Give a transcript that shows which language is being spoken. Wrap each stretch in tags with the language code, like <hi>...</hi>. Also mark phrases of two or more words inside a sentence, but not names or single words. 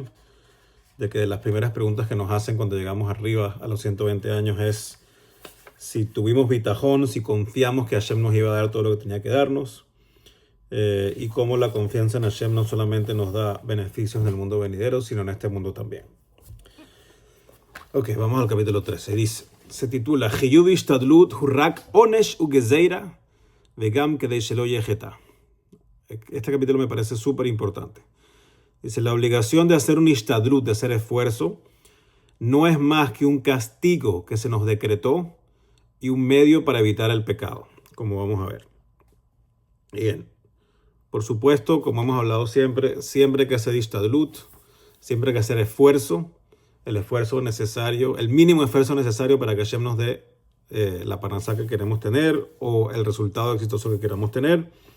<es>De que las primeras preguntas que nos hacen cuando llegamos arriba a los 120 años es si tuvimos bitajón, si confiamos que Hashem nos iba a dar todo lo que tenía que darnos. Y cómo la confianza en Hashem no solamente nos da beneficios en el mundo venidero, sino en este mundo también. Ok, vamos al capítulo 13. Dice, se titula</es> <he>חיוב השתדלות הוא רק עונש וגזרה וגם כדי שלא יחטא.</he> <es>Este capítulo me parece súper importante. Dice, la obligación de hacer un ishtadlut, de hacer esfuerzo, no es más que un castigo que se nos decretó y un medio para evitar el pecado, como vamos a ver. Bien, por supuesto, como hemos hablado siempre hay que hacer ishtadlut, siempre hay que hacer esfuerzo, el esfuerzo necesario, el mínimo esfuerzo necesario para que Hashem nos dé la parnasá que queremos tener o el resultado exitoso que queramos tener.</es>